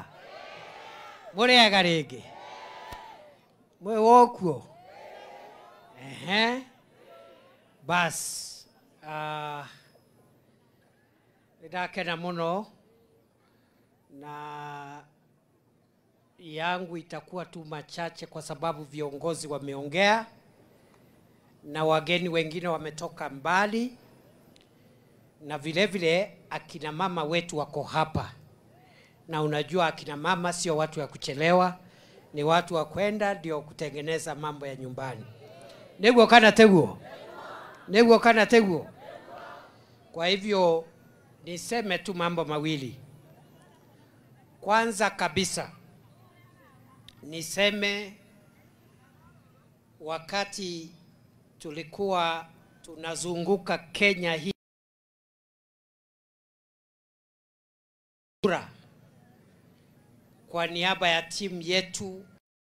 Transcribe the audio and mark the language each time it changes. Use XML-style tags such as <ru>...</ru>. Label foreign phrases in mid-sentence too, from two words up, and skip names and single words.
<ki>Muriega ringi. Mwe wokuo. Bas. Nidakena muno</ki> <sw>na yangu itakuwa tu machache kwa sababu viongozi wameongea na wageni wengine wametoka mbali, na vile vile akina mama wetu wako hapa. Na unajua akina mama sio watu wa kuchelewa, ni watu wa kwenda ndio kutengeneza mambo ya nyumbani.</sw> <ki>Niguo kana teguo. Niguo kana teguo.</ki> <sw>Kwa hivyo niseme tu mambo mawili. Kwanza kabisa niseme wakati tulikuwa tunazunguka Kenya hii kwa niaba ya timu yetu</sw>